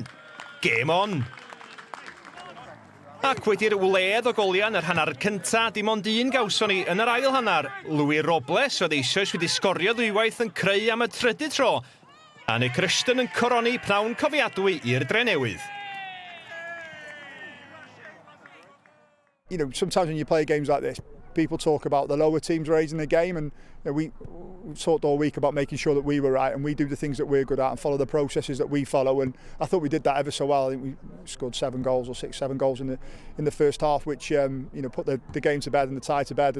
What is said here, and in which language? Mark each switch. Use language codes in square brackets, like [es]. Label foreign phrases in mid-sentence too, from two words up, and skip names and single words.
[en] Game on. [cy] Ac wedi'r wledd o goliau yn yr hanner cyntaf, dim ond un gawson ni yn yr ail hanner. Louis Robles oedd eisoes wedi sgorio ddwywaith yn creu am y trydydd tro. A Nick Rushton yn coroni pnawn cofiadwy i'r Drenewydd. [en] You know, sometimes when you play games like this, people talk about the lower teams raising the game, and we talked all week about making sure that we were right and we do the things that we're good at and follow the processes that we follow. And I thought we did that ever so well. I think we scored 7 goals or 6-7 goals in the first half, which you know, put the game to bed and the tie to bed.